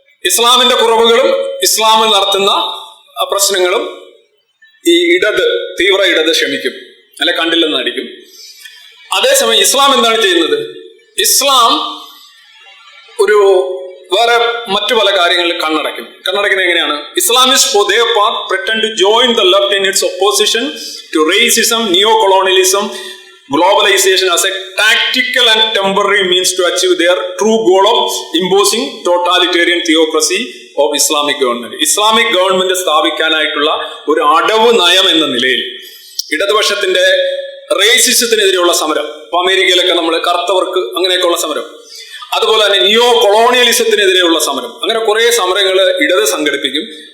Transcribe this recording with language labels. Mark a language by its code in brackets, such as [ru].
[ml] ഇസ്ലാമിന്റെ കുറവുകളും ഇസ്ലാമിൽ നടത്തുന്ന പ്രശ്നങ്ങളും ഈ തീവ്ര ഇടത് ക്ഷമിക്കും, അല്ലെ കണ്ടില്ലെന്ന് നടിക്കും. അതേസമയം ഇസ്ലാം എന്താണ് ചെയ്യുന്നത്? ഇസ്ലാം ഒരു വേറെ മറ്റു പല കാര്യങ്ങളിൽ കണ്ണടക്കുന്നത് എങ്ങനെയാണ്? [en] Islamist for their part pretend to join the left in its opposition to racism, neo-colonialism, globalization as a tactical and temporary means to achieve their true goal of imposing totalitarian theocracy of Islamic government. [ml] Islamic government സ്ഥാപിക്കാനായിട്ടുള്ള ഒരു അടവ് നയം എന്ന നിലയിൽ ഇടതുപക്ഷത്തിന്റെ റേസിസത്തിനെതിരെയുള്ള സമരം, ഇപ്പൊ അമേരിക്കയിലൊക്കെ നമ്മൾ കറുത്തവർക്ക് അങ്ങനെയൊക്കെയുള്ള സമരം, അതുപോലെ തന്നെ നിയോ കൊളോണിയലിസത്തിനെതിരെയുള്ള സമരം, അങ്ങനെ കുറെ സമരങ്ങൾ ഇടത് സംഘടിപ്പിക്കും.